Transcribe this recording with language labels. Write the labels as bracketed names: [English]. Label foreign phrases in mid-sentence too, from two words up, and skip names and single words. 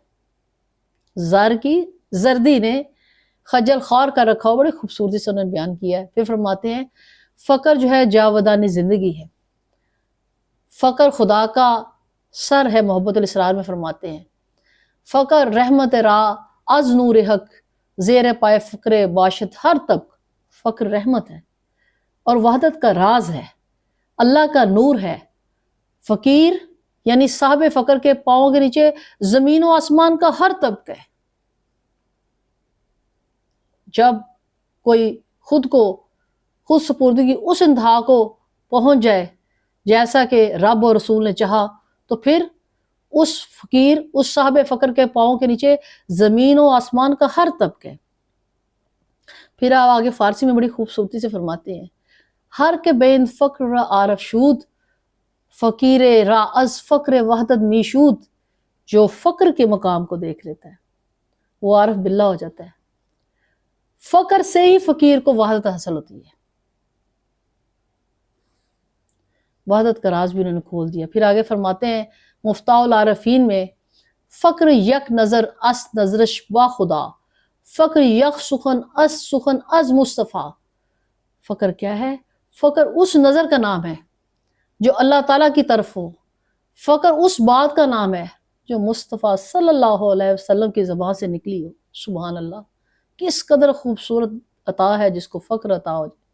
[Urdu] زر کی زردی نے خجل خوار کر رکھا ہو، بڑی خوبصورتی سے انہوں نے بیان کیا ہے۔ پھر فرماتے ہیں فقر جو ہے جاودانی زندگی ہے، فقر خدا کا سر ہے، محبت الاسرار میں فرماتے ہیں [Persian] فقر رحمت راہ از نور حق زیر پائے فقر باشد ہر تک۔ [Urdu] فقر رحمت ہے اور وحدت کا راز ہے، اللہ کا نور ہے۔ فقیر یعنی صاحب فقر کے پاؤں کے نیچے زمین و آسمان کا ہر طبقہ ہے۔ جب کوئی خود سپردگی اس انتہا کو پہنچ جائے جیسا کہ رب اور رسول نے چاہا، تو پھر اس فقیر، اس صاحب فقر کے پاؤں کے نیچے زمین و آسمان کا ہر طبقہ ہے۔ پھر آپ آگے فارسی میں بڑی خوبصورتی سے فرماتے ہیں [Persian] ہر کے بین فقر را عارف شود، فقیر را از فقر وحدت میشود۔ [Urdu] جو فقر کے مقام کو دیکھ لیتا ہے وہ عارف باللہ ہو جاتا ہے۔ فقر سے ہی فقیر کو وحدت حاصل ہوتی ہے۔ وحدت کا راز بھی انہوں نے کھول دیا۔ پھر آگے فرماتے ہیں مفتاح العارفین میں [Persian] فقر یک نظر اس نظرش با خدا، فقر یک سخن از مصطفیٰ۔ [Urdu] فقر کیا ہے؟ فقر اس نظر کا نام ہے جو اللہ تعالیٰ کی طرف ہو، فقر اس بات کا نام ہے جو مصطفیٰ [Arabic] صلی اللہ علیہ وسلم [Urdu] کی زبان سے نکلی ہو۔ [Arabic] سبحان اللہ، [Urdu] کس قدر خوبصورت عطا ہے جس کو فقر عطا ہو جائے۔